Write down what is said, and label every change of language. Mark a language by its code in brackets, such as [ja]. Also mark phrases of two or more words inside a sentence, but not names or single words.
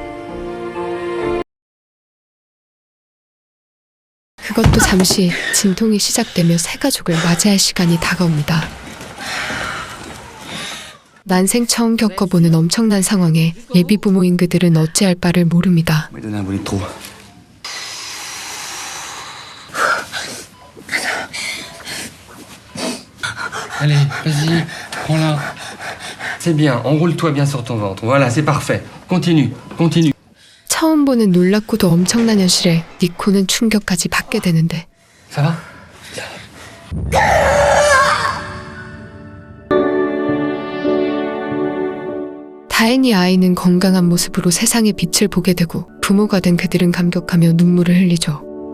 [ko] 그것도 잠시 진통이 시작되며 새 가족을 맞이할 시간이 다가옵니다. 난생 처음 겪어보는 엄청난 상황에 예비 부모인 그들은 어찌할 바를 모릅니다. [fr] Allez, vas-y, prends-la. C'est bien, enroule-toi bien sur ton ventre. Voilà, c'est parfait. Continue, continue. [ko] 처음 보는 놀랍고도 엄청난 현실에 니코는 충격까지 받게 되는데, [fr] Ça va? [ko] 다행히 아이는 건강한 모습으로 세상의 빛을 보게 되고 부모가 된 그들은 감격하며 눈물을 흘리죠.